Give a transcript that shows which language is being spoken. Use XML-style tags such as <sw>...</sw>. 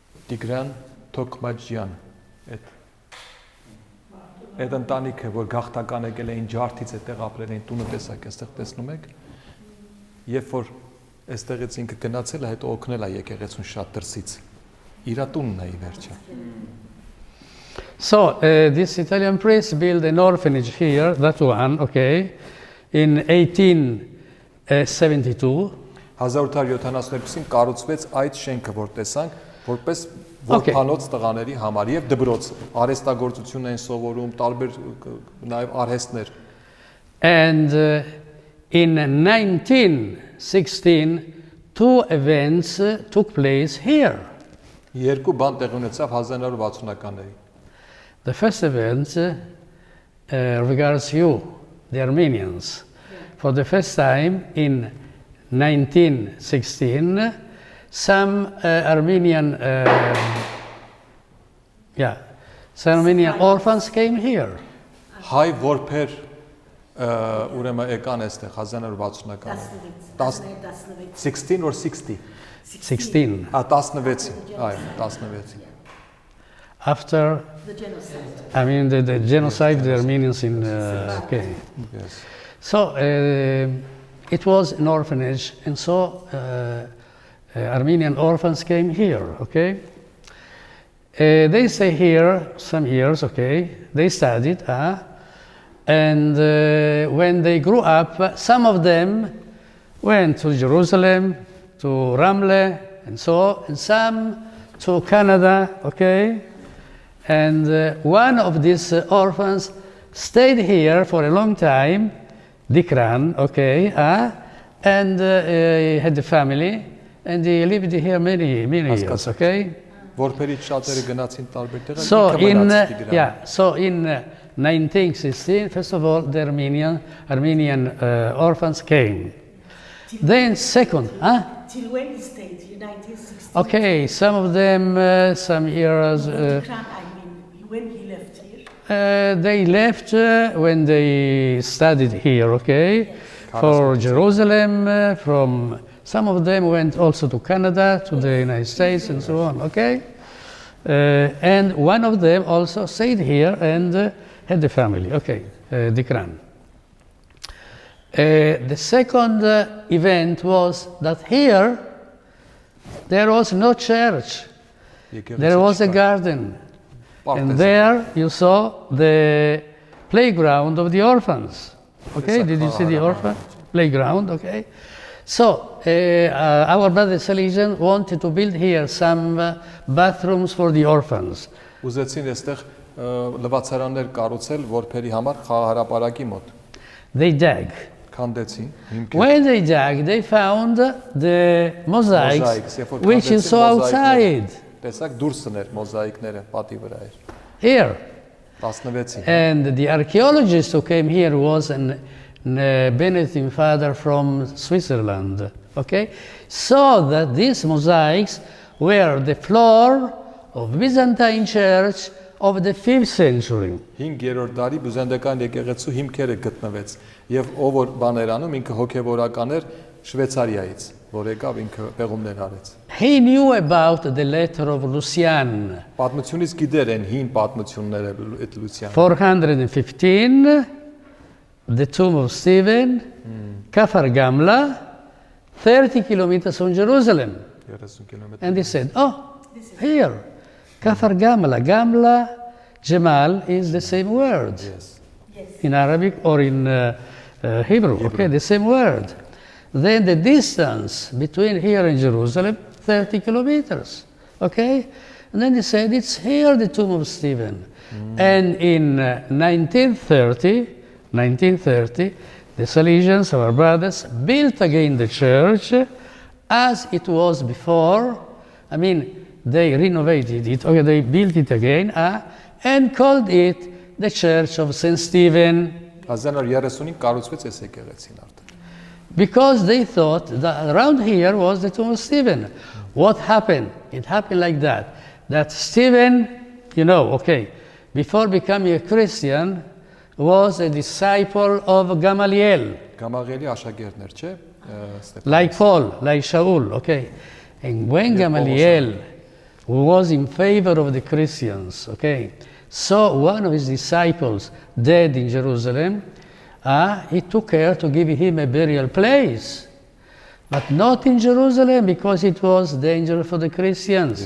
<hy>Տիգրան Թոքմաջյան, այդ ընտանիքը, որ գաղթական եկել էին ջարդից այդտեղ ապրել էին, տունը տեսակ այստեղ տեսնում եք, երբ որ այստեղից ինքը գնացել է, հետո օգնել է եկեղեցուն շատ դրսից, իր տունն է ի վերջը։</hy> <en>So this Italian priest built an orphanage here, that one, okay, in 1872.</en> <hy>1872-ին կառուցվեց այդ շենքը, որ տեսանք, որպես որփանոց տղաների համար եւ դպրոց, արհեստագործություն են սովորում, տարբեր նաեւ արհեստներ։</hy> <en>And in 1916, two events took place here.</en> <hy>Երկու բան տեղի ունեցավ 1960-ականներին։</hy> <en>The first event regards you, the Armenians. For the first time in 1916, some Armenian orphans came here.</en> <hy>Հայ որբեր ուրեմն եկան այստեղ 1960-ականներին։</hy> <en>16 or 60? 16.</en> <hy>16, այո, 16։</hy> <en>After The genocide. I mean the genocide of the Armenians in okay. Yes. So it was an orphanage, and so Armenian orphans came here, okay? They stay here some years, okay? They studied, and when they grew up, some of them went to Jerusalem, to Ramle, and so, and some to Canada, okay? And one of these orphans stayed here for a long time, Dikran, okay? And he had a family. and he lived here many years. Okay.</en> <hy>Որբերից շատերը գնացին տարբեր տեղեր,</hy> <en>So</en> <hy>ինքը</hy> <en>in</en> <hy>մնաց Տիգրան։</hy> <en>so in 1916, first of all, the Armenian orphans came. Then second, Till when he stayed here, 1960? okay, some of them some years. I mean, when he left here? They left when they studied here, okay, for Jerusalem. From some of them went also to Canada, to the United States, and so on, okay. And one of them also stayed here and had a family, okay, Dikran. The second event was that here there was no church, there was a garden. And there you saw the playground of the orphans. Okay, did you see the orphan playground? Okay. So our brother Salesian wanted to build here some bathrooms for the orphans.</en> <hy>Ուզեցին այստեղ լվացարաններ կառուցել որբերի համար խաղահարապարակի մոտ։</hy> <en>They dug.</en> <hy>Քանդեցին հիմքեր։</hy> <en>When they dug, they found the mosaics, which you saw outside.</en> <hy>Տեսակ դուրսն էր մոզաիկները պատի վրա էր։</hy> <en>Here.</en> <hy>16-ին։</hy> <en>And the archaeologist who came here was an Benedictine father from Switzerland. Okay, so that these mosaics were the floor of Byzantine church of the 5th century.</en> <hy>5-րդ դարի բյուզանդական եկեղեցու հիմքերը գտնվեց եւ ով որ բաներ անում ինքը հոգեվորական էր Շվեյցարիայից, որ եկավ ինքը պեղումներ արեց։</hy> <en>He knew about the letter of Lucian.</en> <hy>Պատմությունից գիտեր են հին պատմությունները այդ Լուսիան։</hy> <en>415, the tomb of Stephen, Kafar Gamla, 30 kilometers from Jerusalem.</en> <hy>30 կիլոմետր։</hy> <en>And he said, oh, here, Kafar Gamla. Gamla, Jamal is the same word. Yes. In Arabic or in Hebrew, okay, the same word. Then the distance between here and Jerusalem, 30 kilometers, okay? And then he said, it's here, the tomb of Stephen. And in 1930, the Salesians, our brothers, built again the church as it was before. I mean, they renovated it, okay, they built it again, and called it the Church of St. Stephen.</en> <hy>1930-ին կառուցվեց այս եկեղեցին արդեն։</hy> <en>Because they thought that around here was the tomb of Stephen. What happened? It happened like that. That Stephen, you know, okay, before becoming a Christian, was a disciple of Gamaliel.</en> <hy>Գամաղելի աշակերտներ, չէ՞։</hy> <en>Like Paul, like Shaul, okay. And when Gamaliel was in favor of the Christians, okay, saw one of his disciples dead in Jerusalem, he took care to give him a burial place, but not in Jerusalem because it was dangerous for the Christians.</en>